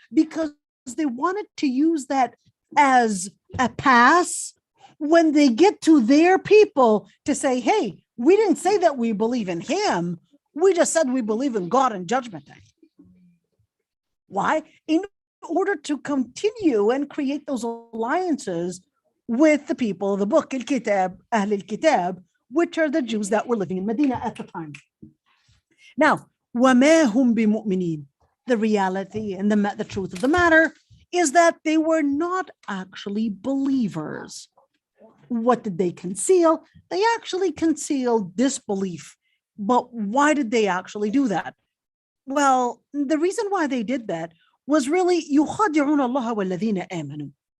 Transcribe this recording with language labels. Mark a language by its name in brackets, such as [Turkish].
[English] Because they wanted to use that as a pass when they get to their people to say, hey, we didn't say that we believe in him. We just said we believe in God and Judgment Day. Why? In order to continue and create those alliances with the people of the book, Al-Kitab, Ahl al-Kitab, which are the Jews that were living in Medina at the time. [Arabic] Now, وَمَا هُمْ بِمُؤْمِنِينَ. [English] The reality and the truth of the matter is that they were not actually believers. What did they conceal? They actually concealed disbelief. But why did they actually do that? Well, the reason why they did that was really [Arabic] يُخَادِعُونَ اللَّهَ وَالَّذِينَ آمَنُوا.